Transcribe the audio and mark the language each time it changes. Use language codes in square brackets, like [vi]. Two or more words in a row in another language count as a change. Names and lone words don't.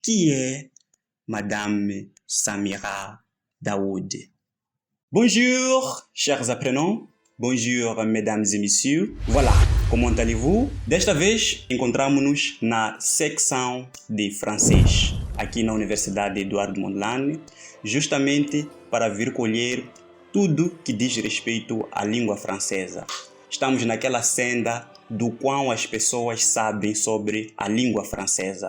[fr] qui est Madame Samira Daoud. Bonjour, chers apprenants. Bonjour, mesdames et messieurs. Voilà, comment allez-vous? [pt] Desta vez, encontramos-nos na secção de francês, aqui na Universidade Eduardo Mondlane, justamente para vir colher tudo que diz respeito à língua francesa. Estamos naquela senda do quão as pessoas sabem sobre a língua francesa.